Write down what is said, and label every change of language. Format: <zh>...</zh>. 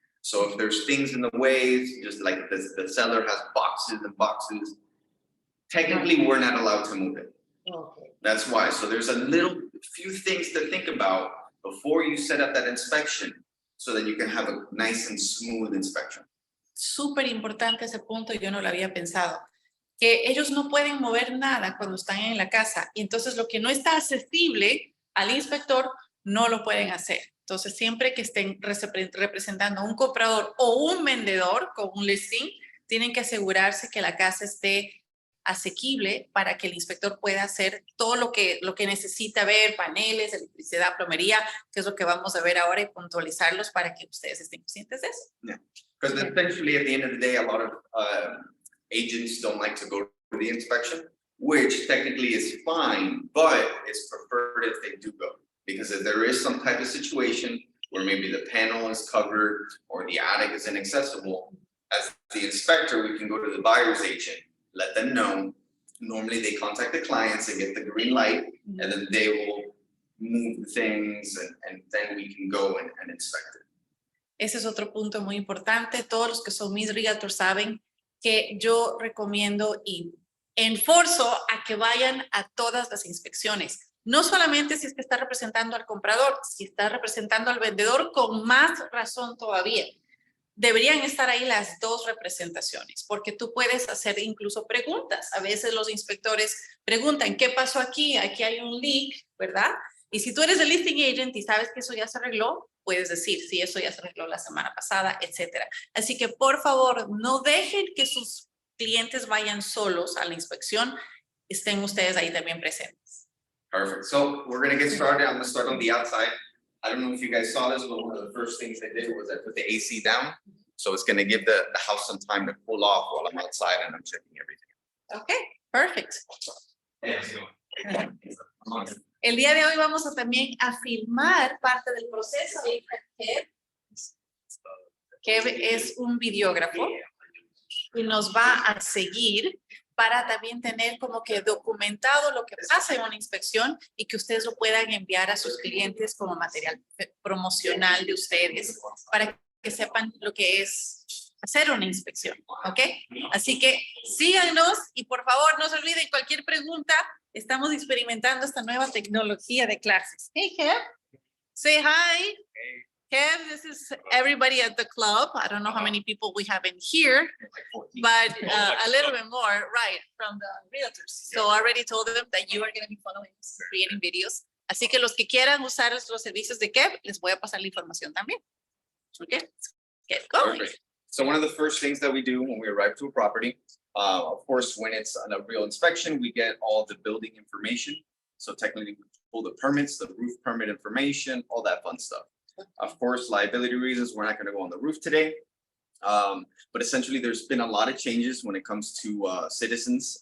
<en>So if there's things in the way, just like the seller has boxes and boxes, technically we're not allowed to move it. Okay. That's why. So there's a few things to think about before you set up that inspection so that you can have a nice and smooth inspection.</en> <es>Súper importante ese punto, yo no lo había pensado. Que ellos no pueden mover nada cuando están en la casa. Y entonces lo que no está accesible al inspector, no lo pueden hacer. Entonces siempre que estén representando a un comprador o un vendedor con un listing, tienen que asegurarse que la casa esté asequible para que el inspector pueda hacer todo lo que necesita ver, paneles, electricidad, plomería, que es lo que vamos a ver ahora y puntualizarlos para que ustedes estén conscientes de eso.</es> <en>Yeah, because essentially at the end of the day, a lot of agents don't like to go to the inspection, which technically is fine, but it's preferred if they do go. Because if there is some type of situation where maybe the panel is covered or the attic is inaccessible, as the inspector, we can go to the buyer's agent, let them know. Normally they contact the clients and get the green light, and then they will move the things, and then we can go and inspect it.</en> <es>Ese es otro punto muy importante. Todos los que son mis realtors saben que yo recomiendo y enforzo a que vayan a todas las inspecciones. No solamente si es que está representando al comprador, si está representando al vendedor, con más razón todavía. Deberían estar ahí las dos representaciones, porque tú puedes hacer incluso preguntas. A veces los inspectores preguntan, ¿qué pasó aquí? Aquí hay un leak, ¿verdad? Y si tú eres el listing agent y sabes que eso ya se arregló, puedes decir, sí, eso ya se arregló la semana pasada, etcétera. Así que, por favor, no dejen que sus clientes vayan solos a la inspección. Estén ustedes ahí también presentes.</es> <en>Perfect. So we're gonna get started. I'm gonna start on the outside. I don't know if you guys saw this, but one of the first things I did was I put the AC down. So it's gonna give the house some time to cool off while I'm outside and I'm checking everything. Ok, perfect. Yeah.</en> <es>El día de hoy vamos a también a filmar parte del proceso. Kev es un videógrafo y nos va a seguir para también tener como que documentado lo que pasa en una inspección y que ustedes lo puedan enviar a sus clientes como material promocional de ustedes para que sepan lo que es hacer una inspección, ¿ok? Así que síganos y por favor no se olviden cualquier pregunta. Estamos experimentando esta nueva tecnología de clases.</es> <en>Hey, Kev. Say hi. Kev, this is everybody at the club. I don't know how many people we have in here, but a little bit more, right, from the realtors. So I already told them that you are going to be following us, creating videos.</en> <es>Así que los que quieran usar los servicios de Kev, les voy a pasar la información también.</es> <en>Okay, get going. Perfect. So one of the first things that we do when we arrive to a property, of course, when it's on a real inspection, we get all the building information. So technically, we pull the permits, the roof permit information, all that fun stuff. Of course, liability reasons, we're not going to go on the roof today. But essentially, there's been a lot of changes when it comes to citizens.</en>